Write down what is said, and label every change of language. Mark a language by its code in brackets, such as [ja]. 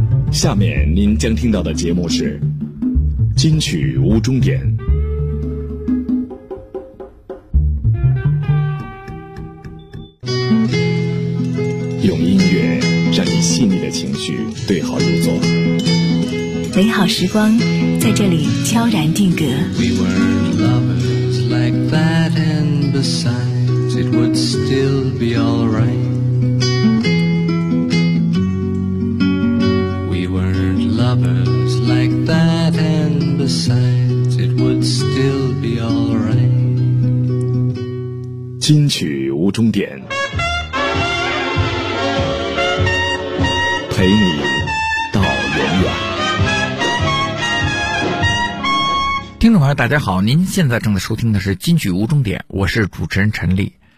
[zh] 下面您将听到的节目是金曲无终点。用音乐让你细腻的情绪对号入座，美好时光在这里悄然定格。 [en] We weren't lovers like that, and besides it would still be all right. We weren't lovers like that, and besides it would still be all right. [zh] 金曲无终点，陪你到永远。听众朋友大家好，您现在正在收听的是金曲无终点，我是主持人陈丽。